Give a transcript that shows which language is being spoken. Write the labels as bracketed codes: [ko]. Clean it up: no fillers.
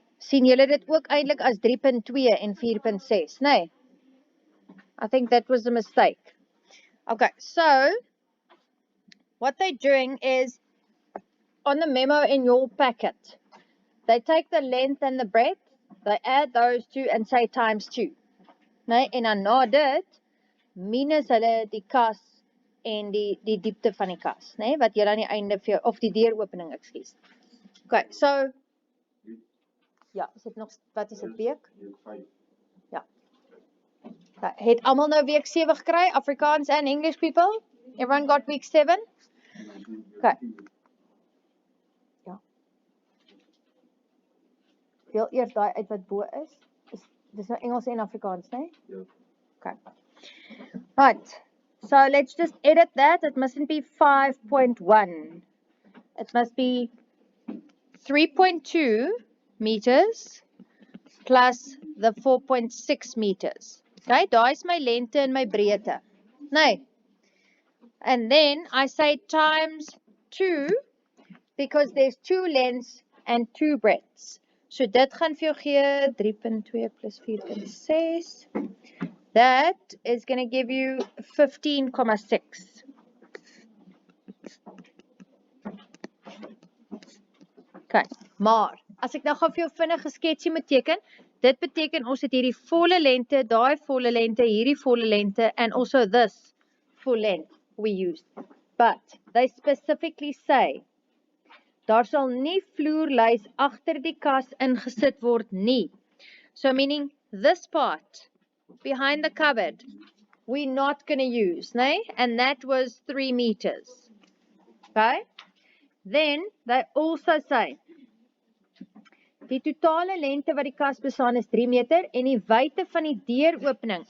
[af] Sien julle dit ook eintlik as 3.2 en 4.6, nee? [en] I think that was a mistake. Okay, so what they're doing is on the memo in your packet, they take the length and the breadth, they add those two and say times 2. [af] Nee, en dan na dit minus hulle die kas en die diepte van die kas, nee, wat jy aan die einde vir jou, of die deuropening, ekskuus. Okay, so ja, is dit nog, wat is dit, week? Ja. Okay, het almal nou week 7 gekry, Afrikaans [en] and English people? Everyone got week 7? Okay. Ja. [af] Deel eers daai uit wat bo is. Dis nou Engels en Afrikaans, né? Ja. Okay. Right. [en] So let's just edit that. It mustn't be 5.1. It must be 3.2 meters plus the 4.6 meters. Okay, [af] daai is my lengte en my breedte. Nee. [en] And then I say times 2 because there's 2 lengths and 2 breadths. [af] So dit gaan vir jou gee 3.2 plus 4.6. [en] That is going to give you 15,6. [af] Okay, maar as ek nou gaan vir jou vinnig 'n sketsie moet teken, dit beteken ons het hierdie volle lengte, daai volle lengte, hierdie volle lengte [en] and also this full length we used. But they specifically say [af] Daar sal nie vloerlys agter die kas ingesit word nie. [en] So meaning this part behind the cupboard, we're not going to use, nee? And that was 3 meters. Okay? Then they also say, [af] die totale lengte wat die kas bestaan is 3 meter en die wyte van die deuropening.